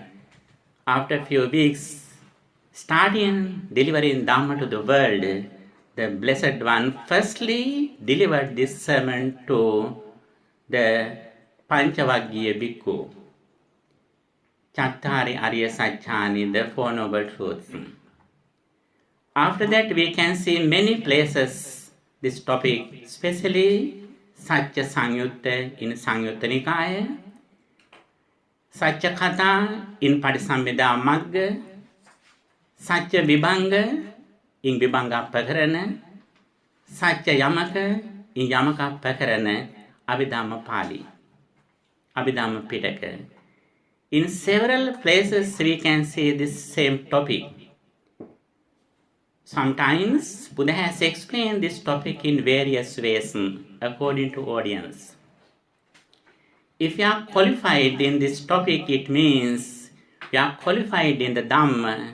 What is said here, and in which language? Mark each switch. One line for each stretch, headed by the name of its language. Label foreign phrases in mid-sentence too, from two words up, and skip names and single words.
English: After a few weeks, starting delivering Dhamma to the world, the Blessed One firstly delivered this sermon to the Panchavaggiya Bhikkhu.
Pali: Chattari Arya Satchani,
English: the Four Noble Truths. After that, we can see many places this topic, especially Satya Sangyutta in Sangyutta Nikaya, Satya Katha in Patisamvida Magga, Satya Vibhanga in Vibhanga Pakarana, Satya Yamaka in Yamaka Pakarana, Abhidhamma Pali, Abhidhamma Pitaka. In several places we can see this same topic. Sometimes Buddha has explained this topic in various ways according to audience. If you are qualified in this topic, it means we are qualified in the Dhamma.